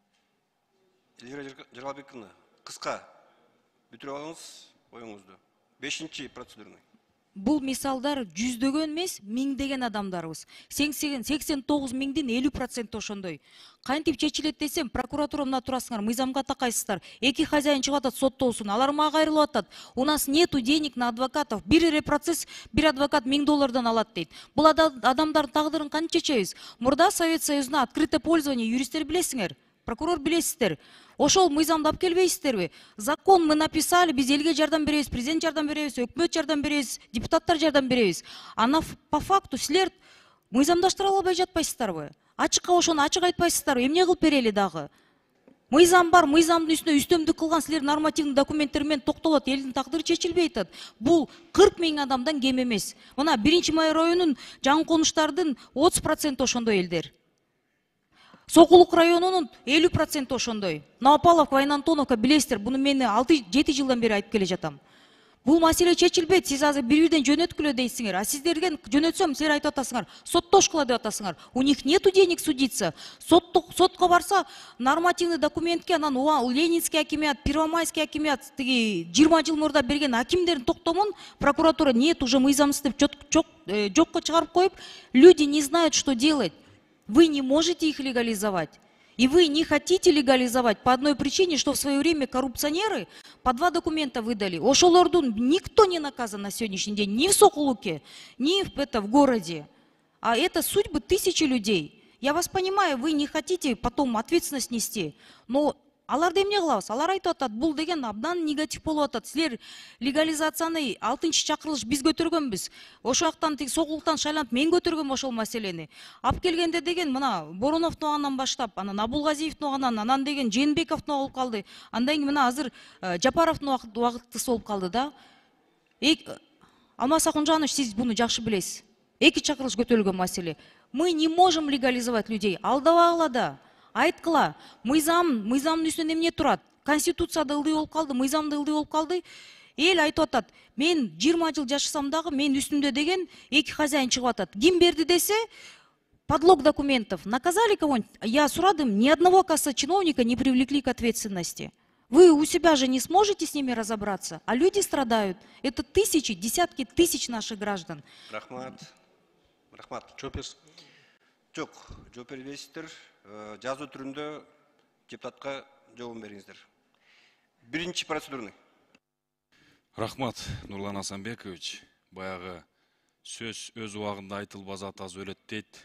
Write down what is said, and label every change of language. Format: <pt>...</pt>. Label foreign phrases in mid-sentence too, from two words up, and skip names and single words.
<ky>Эльвира Жолдобековна, Кыска бүтүрүп алыңыз оюңузду. 5-чи процедурный. Бул мисалдар жүздөгөн эмес, миңдеген адамдарыбыз. 89 миңдин 50% ошондой. Кантип чечилет десем, прокуратура мына турасыңар, мыйзамга такайсыздар. Эки хозяин чыгып атат, соттоосун. Алар мага кайрылып атат.</ky> <ru>У нас нету денег на адвокатов.</ru> <ky>Бир процесс, бир адвокат $1000 алат дейт. Бул адамдардын тагдырын кантип чечебиз? Мурда Совет Союзуна</ky> <ru>открытое пользование</ru> <ky>юристтер билесиңер. Прокурор билесиздер. Ошол мыйзамды алып келбейсиздерби?</ky> <ru>Закон мы написали,</ru> <ky>биз элге жардам беребиз, президент жардам беребиз, өкмөт жардам беребиз, депутаттар жардам беребиз. Ана</ky> <ru>по факту</ru> <ky>силер мыйзамдаштыра албай жатпайсыздарбы? Ачыкка ошону ачык айтпайсыздарбы? Эмне кылып берели дагы? Мыйзам бар, мыйзамдын үстүнө үстөмдүк кылган силер нормативдик документтер менен токтолот, элдин тагдыры чечилбей атат. Бул 40 миң адамдан кем эмес. Мына 1-май районунун жаңы конуштардын 30% ошондой элдер. Сокулук районунун 50% ошондой. Новопавловка, Вайнантоновка билесиздер, буну мен 6-7 жылдан бери айтып келе жатам. Бул маселе чечилбейт. Сиз азыр бир-бирден жөнөткүлө дейсиңер. А сиздерге жөнөтсөм, силер айтып атасыңар, соттошкула деп атасыңар.</ky> <ru>У них нету денег судиться.</ru> <ky>Сотко барса, нормативный документке анан Ленинский акимият, Первомайский акимият, тиги 20 жыл мурда берген акимдердин токтомун прокуратура</ky> <ru>нет уже</ru> <ky>мыйзамсыз деп жокко чыгарып коюп,</ky> <ru>люди не знают, что делать. Вы не можете их легализовать. И вы не хотите легализовать по одной причине, что в свое время коррупционеры по 2 документа выдали. Ошолордун никто не наказан на сегодняшний день, ни в Сокулуке, ни в городе. А это судьбы тысячи людей. Я вас понимаю, вы не хотите потом ответственность нести, но</ru> <ky>аларды эмне кылабыз? Алар айтып атат, бул деген абдан негатив болуп атат. Силер легализацияны 6-чакырылыш биз көтөргөнбүз. Ошол жактан Сокулуктан шайланып мен көтөргөм ошол маселени. Алып келгенде деген мына Бороновдун оғандан баштап, анан Абулгазиевдин оғандан, анан деген Жээнбековдун болуп калды. Андан кийин мына азыр Жапаровдун убактысы болуп калды да. Алмаз Акунжанович, сиз буну жакшы билесиз. 2 чакырылыш көтөрүлгөн маселе.</ky> <ru>Мы не можем легализовать людей.</ru> <ky>Алдабагыла да. Айткыла, мыйзамдын үстүнөн эмне турат? Конституцияда ылдый болуп калды, мыйзамда ылдый болуп калды. Эл айтып атат, мен 20 жыл жашасам дагы мен үстүмдө деген 2 хозяин чыгып атат. Ким берди десе,</ky> <ru>подлог документов. Наказали кого-нибудь? Я сурадым, ни одного чиновника не привлекли к ответственности. Вы у себя же не сможете с ними разобраться, а люди страдают. Это тысячи, десятки тысяч наших граждан.</ru> <ky>Рахмат. Жок, жооп бербейсиздер. Жазуу түрүндө депутатка жооп бериңиздер. 1-чи процедурный. Рахмат, Нурлан Асанбекович. Баягы сөз өз убагында айтылбас атасы өлөт дейт.</ky>